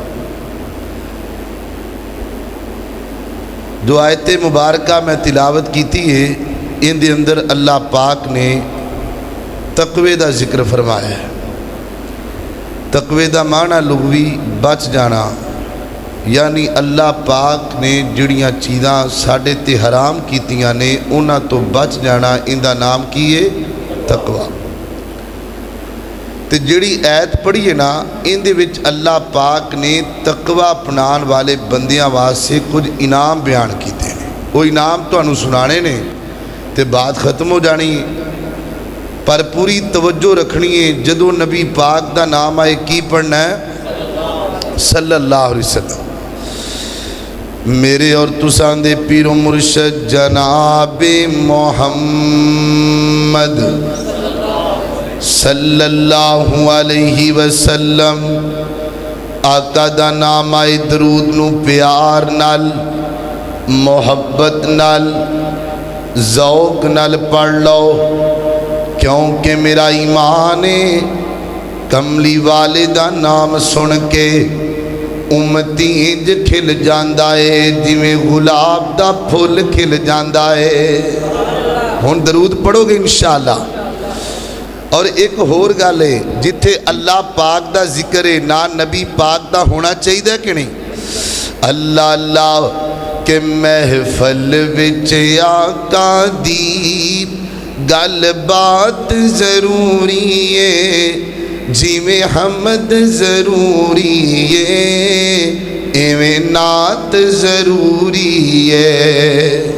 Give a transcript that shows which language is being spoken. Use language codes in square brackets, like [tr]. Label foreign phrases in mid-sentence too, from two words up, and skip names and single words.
[pa] جو آیت مبارکہ میں تلاوت کیتی ہے ان دے اندر اللہ پاک نے تقوی دا ذکر فرمایا ہے تقوی دا معنی لغوی بچ جانا یعنی اللہ پاک نے جڑیاں چیزاں ساڈے تے حرام کیتیاں نے انہاں تو بچ جانا ان دا نام کی ہے تقوی تے جڑی ایت پڑھی ہے نا ان دے وچ اللہ پاک نے تقوی اپنان والے بندیاں واسطے کچھ انعام بیان کیتے ہیں وہ انعام تانوں سنانے نے تے بات ختم ہو جانی پر پوری توجہ رکھنی ہے جدو نبی پاک دا نام آئے کی پڑھنا ہے [ar] صلی اللہ علیہ وسلم [pa] میرے اور تساں دے پیر و مرشد جناب محمد [ar] صلی اللہ علیہ وسلم [pa] آقا دا نام آئے درود نو پیار نال محبت نال ذوق نال پڑھ لو کیونکہ میرا ایمان ہے کملی والے دا نام سن کے امتی انج کھل جاندا ہے جویں گلاب دا پھل کھل جاندا ہے. ہن درود پڑھوگے انشاءاللہ. اور ایک ہور گل ہے، جتھے اللہ پاک دا ذکر ہے نا نبی پاک دا ہونا چاہیے کہ نہیں? اللہ اللہ کے محفل وچ آقا دی گل بات ضروری ہے، جویں حمد ضروری ہے ایویں نعت ضروری ہے.